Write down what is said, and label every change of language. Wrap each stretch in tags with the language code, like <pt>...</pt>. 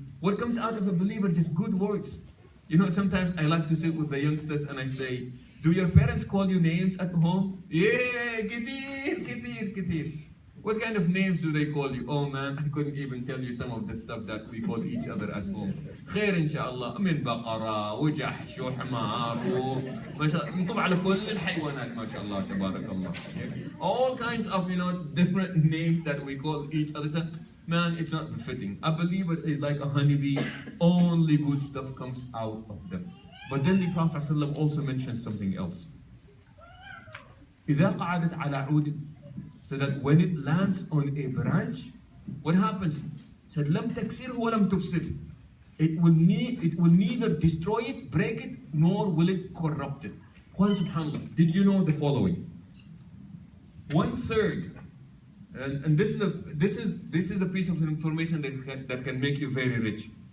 <en>What comes out of a believer is just good words. You know, sometimes I like to sit with the youngsters and I say, do your parents call you names at home? Yeah,</en> <ar>كثير كثير كثير.</ar> <en>What kind of names do they call you? Oh man, I couldn't even tell you some of the stuff that we call each other at home.</en> <ar>خير إن شاء الله. من بقرة وجحش وحمار وما شاء الله. نطبع على كل الحيوانات ما شاء الله تبارك الله.</ar> <en>All kinds of, you know, different names that we call each other. So, man, it's not befitting. A believer is like a honeybee. Only good stuff comes out of them. But then the Prophet ﷺ also mentioned something else.</en> <ar>إذا قعدت على عود,</ar> <en>so that when it lands on a branch, what happens? Said</en> <ar>لم تكسره ولم تفسده.</ar> <en>It will neither destroy it, break it, nor will it corrupt it. Subhanallah. Did you know the following? 1/3. And this is a piece of information that can make you very rich.</en>